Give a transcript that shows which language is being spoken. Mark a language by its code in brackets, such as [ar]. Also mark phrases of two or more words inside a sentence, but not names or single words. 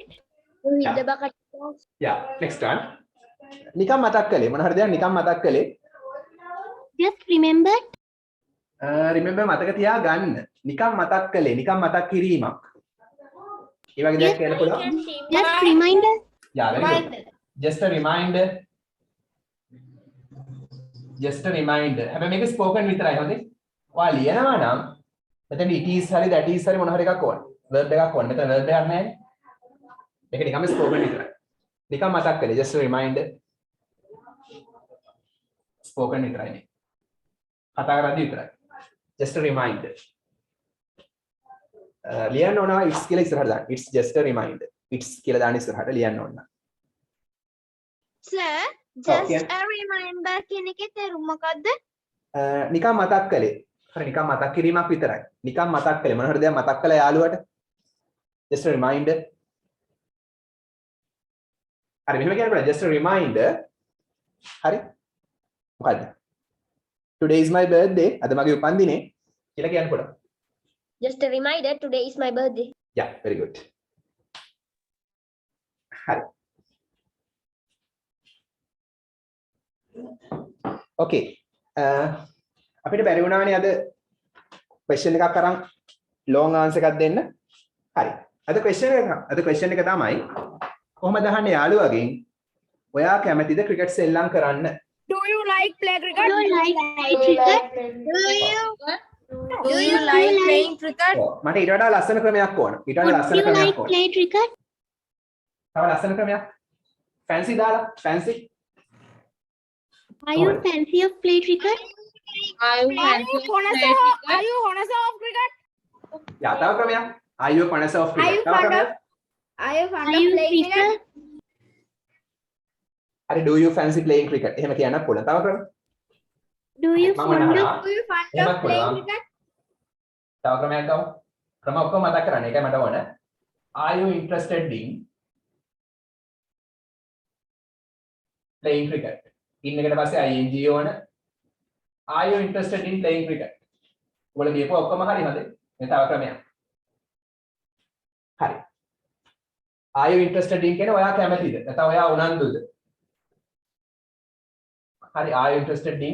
[en] You hit Yeah. the bucket. yeah next one [si] නිකම් මතක් කළේ මොන හරි දෙයක් නිකම් මතක් කළේ [en] Just remember. [si] remember මතක තියා ගන්න නිකම් මතක් කළේ නිකම් මතක් කිරීමක් ඒ වගේ දෙයක් කියන්න පුළුවන් [en] Just reminder. yeah very good just a reminder [si] හැබැයි මේක spoken විතරයි හොඳේ ඔයා ලියනවා නම් මෙතන [en] it is [si] හරි [en] that is [si] හරි මොන හරි එකක් ඕන verb එකක් ඕන මෙතන verb එකක් නැහැ මේක නිකම්ම spoken විතරයි නිකම් මතක් කළේ [en] just a reminder [si] spoken විතරයි නේ කතා කරද්දී විතරයි [en] just a reminder [si] ලියන්න ඕනවා it's කියලා ඉස්සරහට දාන්න [en] it's just a reminder [si] it's කියලා දාන්න ඉස්සරහට ලියන්න ඕන [en] Sir, just Okay. a reminder [si] කියන එකේ තේරුම මොකද්ද? නිකම් මතක් කළේ හරි නිකම් මතක් කිරීමක් විතරයි නිකම් මතක් කළේ මොන හරි දෙයක් මතක් කළා යාළුවට [en] just a reminder [si] හරි මෙහෙම කියන්න පුළුවන් [en] just a reminder [si] හරි මොකද්ද [en] today is my birthday [si] අද මගේ උපන්දිනේ කියලා කියන්න පුළුවන් [en] Just a reminder, today is my birthday. yeah very good [si] හරි okay අපිට බැරි වුණානේ අද question එකක් අරන් [en] long answer [si] එකක් දෙන්න හරි අද question එක තමයි කොහොමද අහන්නේ යාළුවගෙන් ඔයා කැමතිද ක්‍රිකට් සෙල්ලම් කරන්න [en] Do you like play cricket? Do you like cricket? Do you like playing cricket? [si] ඔව් මට ඊට වඩා ලස්සන ක්‍රමයක් ඕන ඊට වඩා [en] Would [si] ලස්සන [en] you like [si] ක්‍රමයක් ඕන [en] play cricket? [si] තව ලස්සන ක්‍රමයක් fancy දාලා fancy [en] Are you Alright. fancy of play cricket? Are you connoisseur of cricket? [si] යා තව ක්‍රමයක් [en] are you a connoisseur of cricket [si] තව ක්‍රමයක් [en] Are you fond Are of you playing cricket? prefer? [si] හරි [en] do you fancy playing cricket [si] එහෙම කියන්නත් පුළුවන් තව ක්‍රම [en] Do you [si] මම [en] fond [si] අහනවා [en] of? Do you fond [si] එහෙමත් [en] of playing [si] පුළුවන් [en] cricket? [si] තව ක්‍රමයක් ගමු ක්‍රම ඔක්කොම මතක් කරගන්න ඒකයි මට ඕන [en] are you interested in playing cricket [si] in එකට පස්සේ ing ඕන [en] are you interested in playing cricket [si] ඔයාලා කියපුව ඔක්කොම හරි හොඳේ මේ තව ක්‍රමයක් හරි [en] are you interested in [si] කියන්නේ ඔයා කැමතිද නැත්නම් ඔයා උනන්දුද හරි [en] are you interested in